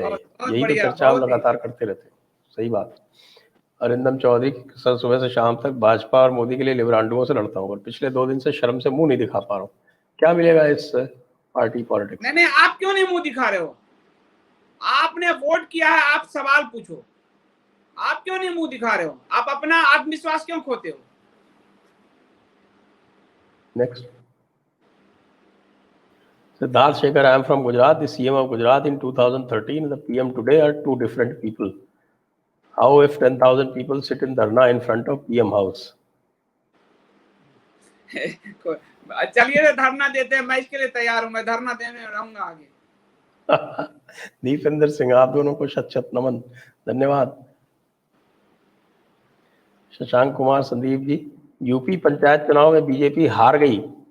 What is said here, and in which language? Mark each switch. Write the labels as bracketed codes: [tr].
[hi] यही तो चर्चा हम लगातार करते रहते हैं। सही बात। अरिंदम चौधरी, सर सुबह से शाम तक भाजपा और मोदी के लिए लिबरांडुओं से लड़ता हूँ, और पिछले 2 दिन से शर्म से मुंह नहीं दिखा पा रहा हूँ। क्या मिलेगा इस पार्टी पॉलिटिक्स? नहीं, आप क्यों नहीं मुंह दिखा रहे हो? आपने वोट किया है, आप सवाल पूछो। आप क्यों नहीं मुंह दिखा रहे हो? आप अपना आत्मविश्वास क्यों खोते हो? [en] Next, Siddharth Shekhar, I am from Gujarat. The CM of Gujarat in 2013 and the PM today are two different people. How if 10,000 people sit in dharna in front of PM house? [hi] चलिए धरना देते हैं, मैं इसके लिए तैयार हूं, मैं धरना देने रहूंगा आगे। दीपेंद्र सिंह, आप दोनों को शत शत नमन, धन्यवाद। शशांक कुमार, संदीप जी, यूपी पंचायत चुनाव में बीजेपी हार गई।